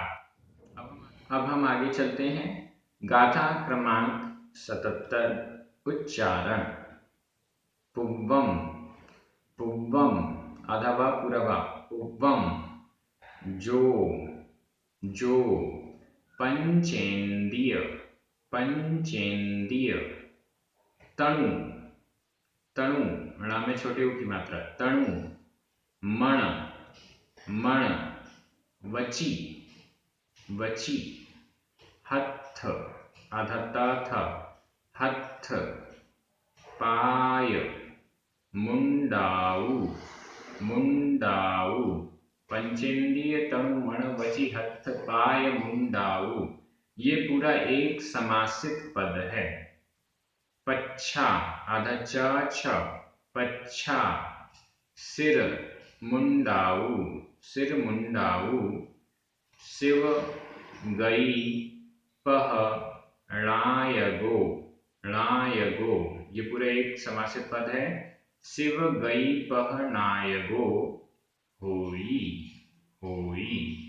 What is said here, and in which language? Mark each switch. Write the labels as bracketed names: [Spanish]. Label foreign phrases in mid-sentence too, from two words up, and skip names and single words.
[Hindi] अब हम आगे चलते हैं। गाथा क्रमांक 77 उच्चारण। [Prakrit languages] पुव्वम, पुव्वम, [Hindi] आधा वा पूरा वा, [Prakrit languages] पुव्वम, जो, जो, पंचेंद्रिय, पंचेंद्रिय, तणु, तणु, [Hindi] ण में छोटे ऊ की मात्रा, [Prakrit languages] तणु, मण, मण, वची, वची, हत्थ, [Hindi] आधा ता था, [Prakrit languages] हत्थ, पाय, मुंडाऊ, मुंडाऊ, पंचेंद्रिय, तणु, मण, वची, हत्थ, पाय, मुंडाऊ, [Hindi] ये पूरा एक समासित पद है। [Prakrit languages] पच्छा, [Hindi] आधा च छ, [Prakrit languages] पच्छा, सिर, मुंडाऊ, सिर मुंडाऊ, शिव, गई, पह, णायगो, णायगो, [Hindi] ये पूरा एक समासित पद है। [Prakrit languages] शिव गई पहनायगो, होई, होई।